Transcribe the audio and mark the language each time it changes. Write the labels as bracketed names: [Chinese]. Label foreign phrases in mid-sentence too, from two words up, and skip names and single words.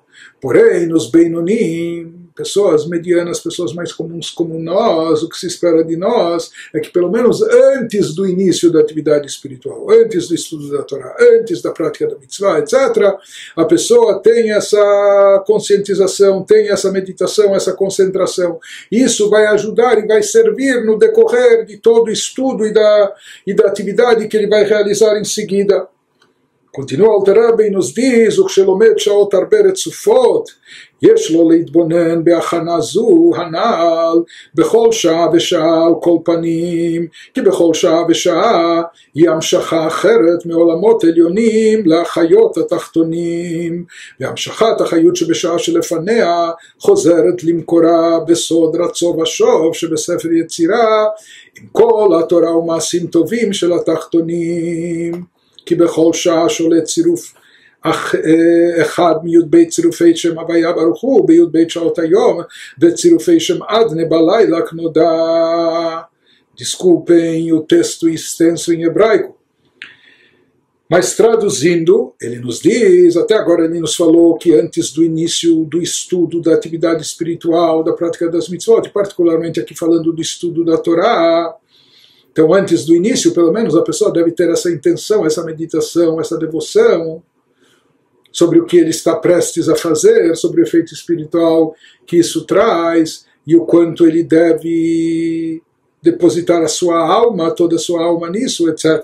[Portuguese] Porém, nos Beinonim, pessoas medianas, pessoas mais comuns como nós, o que se espera de nós é que pelo menos antes do início da atividade espiritual, antes do estudo da Torá, antes da prática da mitzvah, etc., a pessoa tem essa conscientização, tem essa meditação, essa concentração. Isso vai ajudar e vai servir no decorrer de todo o estudo e da atividade que ele vai realizar em seguida. Continua Alter Rebbe e nos diz, [Hebrew] וכשלומד שעות הרבה רצופות, יש לו להתבונן בהכנה זו הנ"ל בכל שעה ושעה על כל פנים, כי בכל שעה ושעה היא המשכה אחרת מעולמות עליונים לחיות התחתונים, והמשכת החיות שבשעה שלפניה חוזרת למקורה בסוד רצו ושוב שבספר יצירה, עם כל התורה ומעשים טובים של התחתונים. כי בכל שעה שולט צירוף אחד מי"ב צירופי שם הוויה ברוך הוא, בי"ב שעות היום, וצירופי שם Adne בלילה כנודע. [Portuguese] Desculpem o texto extenso em hebraico. Mas traduzindo, ele nos diz, até agora ele nos falou que antes do início do estudo da atividade espiritual, da prática das mitzvot, particularmente aqui falando do estudo da Torá, então, antes do início, pelo menos, a pessoa deve ter essa intenção, essa meditação, essa devoção sobre o que ele está prestes a fazer, sobre o efeito espiritual que isso traz e o quanto ele deve depositar a sua alma, toda a sua alma nisso, etc.